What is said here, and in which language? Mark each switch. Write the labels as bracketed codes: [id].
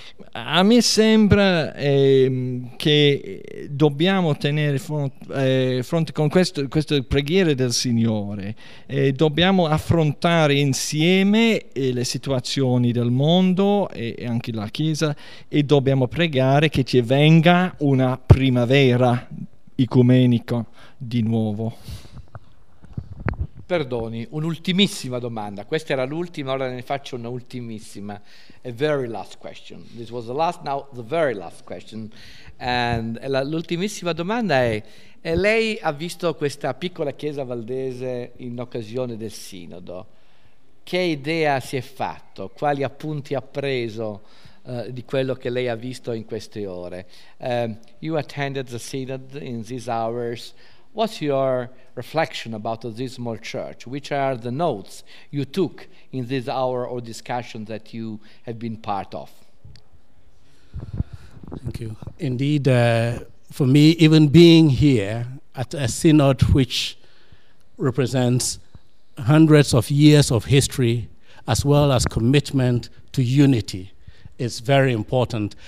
[it] A me sembra che dobbiamo tenere fronte con queste preghiere del Signore, dobbiamo affrontare insieme le situazioni del mondo e anche la Chiesa, e dobbiamo pregare che ci venga una primavera ecumenica di nuovo. Perdoni, un'ultimissima domanda. Questa era l'ultima, ora ne faccio una ultimissima. [en] A very last question. This was the last, now the very last question. And [it] l'ultimissima domanda è lei ha visto questa piccola chiesa valdese in occasione del Sinodo. Che idea si è fatto? Quali appunti ha preso di quello che lei ha visto in queste ore? [en] You attended the Synod in these hours. What's your reflection about this small church? Which are the notes you took in this hour or discussion that you have been part of? Thank you. Indeed, for me, even being here at a synod which represents hundreds of years of history as well as commitment to unity is very important.